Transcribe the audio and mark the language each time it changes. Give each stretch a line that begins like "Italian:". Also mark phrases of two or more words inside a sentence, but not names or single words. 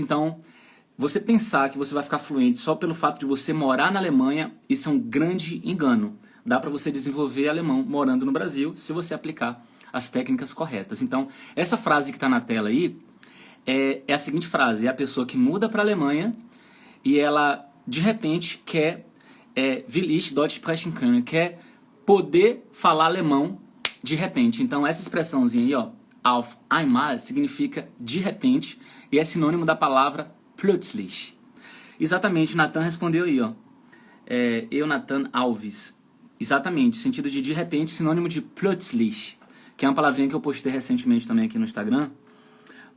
Portuguese: Então, você pensar que você vai ficar fluente só pelo fato de você morar na Alemanha, isso é um grande engano. Dá para você desenvolver alemão morando no Brasil se você aplicar as técnicas corretas. Então, essa frase que está na tela aí é a seguinte frase: é a pessoa que muda para a Alemanha e ela, de repente, quer
German: will ich Deutsch sprechen können,
Portuguese: quer poder falar alemão de repente. Então, essa expressãozinha aí, ó,
German: auf einmal,
Portuguese: significa de repente e é sinônimo da palavra plötzlich. Exatamente, Nathan respondeu aí, ó. Eu, Nathan Alves. Exatamente, sentido de repente, sinônimo de plötzlich, que é uma palavrinha que eu postei recentemente também aqui no Instagram.